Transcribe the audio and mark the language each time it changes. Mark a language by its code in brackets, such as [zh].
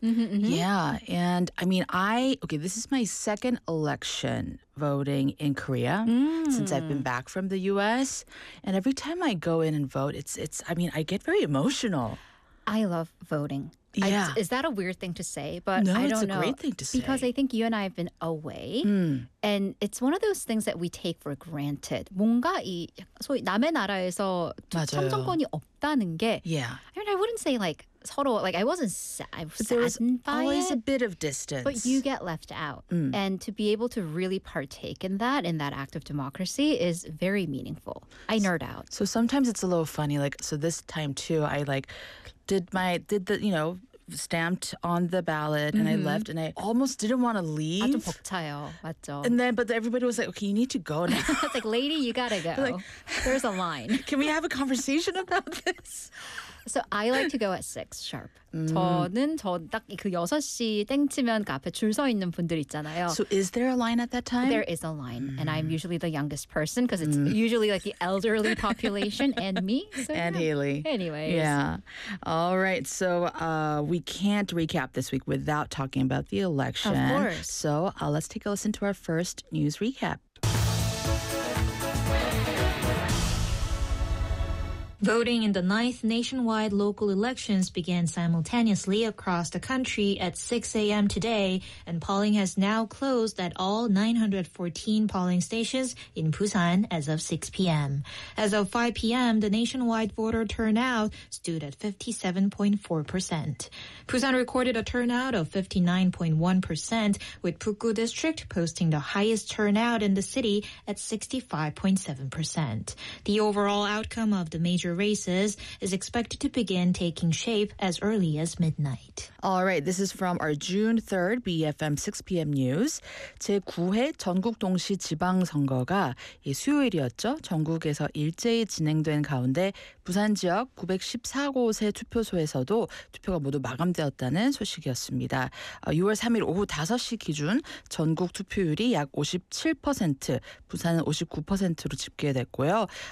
[en] Yeah, and I mean, this is my second election voting in Korea since I've been back from the U.S. And every time I go in and vote, I get very emotional. I love voting. Yeah. Is that a weird thing to say? But no, I don't it's a know, great thing to say. Because I think you and I have been away. And it's one of those things that we take for granted. [ko] 뭔가 이 소위 남의 나라에서 투표정권이 없다는 게 [en] yeah. I mean, I wouldn't say like 서로, like I wasn't sad. I was saddened by it. There was always a bit of distance. But you get left out. And to be able to really partake in that act of democracy is very meaningful. I nerd out. So sometimes it's a little funny. Like, so this time too, I like... did the stamped on the ballot and I left and I almost didn't want to leave. [ko] 아, 좀 벅차요. 맞죠. [en] And then, but everybody was like, okay, you need to go now. It's like, lady, you gotta go. Like, there's a line. Can we have a conversation about this? So I like to go at 6 sharp. [ko] 저는 저 딱 그 6시 땡 치면 그 앞에 줄 서 있는 분들 있잖아요. [en] So is there a line at that time? There is a line. And I'm usually the youngest person because it's usually like the elderly population and me. So and yeah. Haley. Anyways. Yeah. All right. So we can't recap this week without talking about the election. Of course. So let's take a listen to our first news recap. Voting in the 9th nationwide local elections began simultaneously across the country at 6 a.m. today, and polling has now closed at all 914 polling stations in Busan as of 6 p.m. As of 5 p.m., the nationwide voter turnout stood at 57.4%. Busan recorded a turnout of 59.1%, with Pukgu District posting the highest turnout in the city at 65.7%. The overall outcome of the major races is expected to begin taking shape as early as midnight. All right, this is from our June 3rd BFM 6 p.m. news. [ko] 제9회 전국 동시 지방 선거가 수요일이었죠. 전국에서 일제히 진행된 가운데 부산 지역 914곳의 투표소에서도 투표가 모두 마감되었다는 소식이었습니다. 6월 3일 오후 5시 기준 전국 투표율이 약 57%, 부산은 59%로 집계됐고요.